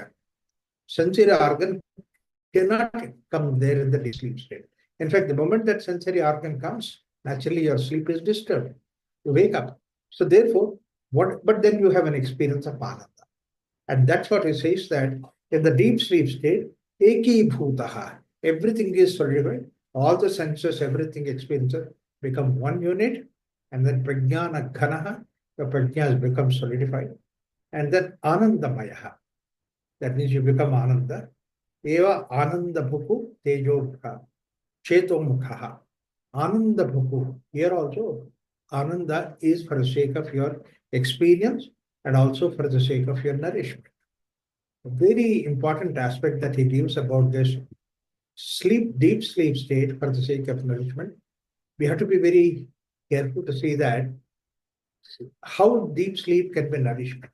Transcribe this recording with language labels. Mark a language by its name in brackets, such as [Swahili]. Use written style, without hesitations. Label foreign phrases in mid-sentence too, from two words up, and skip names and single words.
[English] Sensory organ cannot come there in the deep sleep state. In fact, the moment that sensory organ comes, naturally your sleep is disturbed. You wake up. So therefore, but then you have an experience of ananda. And that's what he says, that in the deep sleep state, [Sanskrit] eki bhutaha, [English] everything is solidified, all the senses, everything experiences become one unit, and then [Sanskrit] prajnana ghanaha, [English] the prajna has become solidified, and then anandamayaha, that means you become ananda, [Sanskrit] eva ananda bhuku tejo mukha, cheto mukha, ananda bhuku. [English] Here also, ananda is for the sake of your experience and also for the sake of your nourishment. A very important aspect that he gives about this deep sleep state for the sake of nourishment, we have to be very careful to see that how deep sleep can be nourishment.